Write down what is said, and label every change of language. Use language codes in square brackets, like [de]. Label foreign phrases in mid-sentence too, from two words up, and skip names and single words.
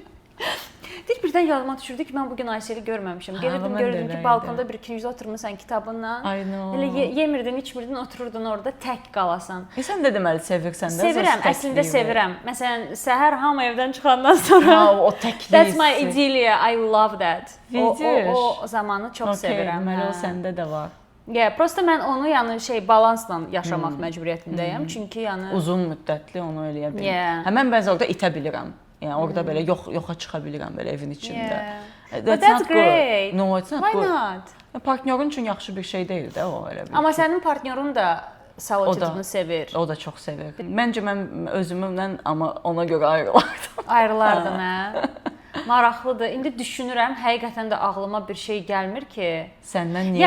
[az] Deyir, birdən yadıma düşürdü ki, mən bugün Ayşəli görməmişim. Gelirdim, görürdüm ki, balkonda bir ikinci oturmuşsan kitabınla. Elə yemirdin, içmirdin, otururdun orada tək qalasan. Sən də deməli sevirsən də. Sevirəm, əslində sevirəm. Məsələn, səhər hamı evdən çıxandan sonra o təklik. [en] That's my idyllia, I love that. [az] O zamanı çox sevirəm. Deməli o səndə də var. Prosta mən onu yəni balansla yaşamaq məcburiyyətindəyəm. Çünki yəni uzun müddətli onu eləyə bilmirəm. Həmən bəzən orada itə bilirəm. Yəni orada belə yoxa çıxa bilirəm belə evin içində. [en] But that's great. No, it's not good. Why not? [az] Partnyorun üçün yaxşı bir şey deyil də o elə bir. Amma sənin partnyorun da solitude-unu sevir. O da çox sevir. Məncə mən özümdən amma ona görə ayrılardım. Ayrılardın hə? Maraqlıdır. İndi düşünürəm, həqiqətən də ağlıma bir şey gəlmir ki, səndən niyə?